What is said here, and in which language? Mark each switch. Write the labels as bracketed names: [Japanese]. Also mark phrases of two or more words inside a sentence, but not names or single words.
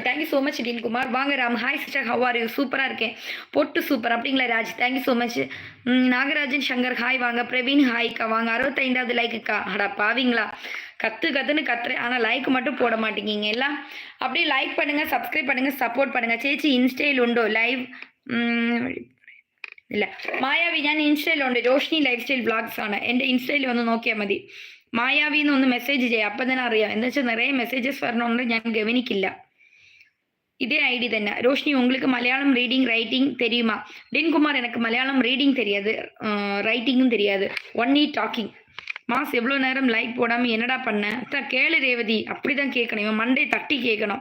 [English] thank you so much [Tamil] டின்குமார். வாங்க ராம். [English] hi sister, how are you? [Tamil] சூப்பராக இருக்கேன். பொட்டு சூப்பர். அப்படிங்களா ராஜ்? [English] thank you so much. [Tamil] நாகராஜன் சங்கர் ஹாய் வாங்க. பிரவீன் ஹாய்க்கா வாங்க. 65வது லைக்குக்கா. அடா பாவீங்களா, கத்துன்னு கத்துறேன், ஆனால் லைக் மட்டும் போட மாட்டேங்கிங்க எல்லாம். அப்படியே லைக் பண்ணுங்கள், சப்ஸ்கிரைப் பண்ணுங்கள், சப்போர்ட் பண்ணுங்கள். [Malayalam] ചേച്ചി ഇൻസ്റ്റയിൽ ഉണ്ടോ ലൈവ്? ഇല്ല മായാവി, ഞാൻ ഇൻസ്റ്റയിലുണ്ട്. രോഷിനി ലൈഫ് സ്റ്റൈൽ വ്ളോഗ്സ് ആണ്. എൻ്റെ ഇൻസ്റ്റയിൽ വന്ന് നോക്കിയാൽ മതി. മായാവിന്ന് ഒന്ന് മെസ്സേജ് ചെയ്യാം, അപ്പം തന്നെ അറിയാം. എന്താ വെച്ചാൽ നിറയെ മെസ്സേജസ് വരണോണ്ട് ഞാൻ ഗവനിക്കില്ല. [Tamil] இதே ஐடி தானே. ரோஷினி உங்களுக்கு மலையாளம் [English] reading writing [Tamil] தெரியுமா? டின்குமார் எனக்கு மலையாளம் ரீடிங் தெரியாது, ரைட்டிங்கும் தெரியாது, [English] only talking. [Tamil] மாஸ் எவ்வளோ நேரம் லைக் போடாமல் என்னடா பண்ண? கேளு ரேவதி. அப்படி தான் கேட்கணும், இவன் மண்டே தட்டி கேட்கணும்.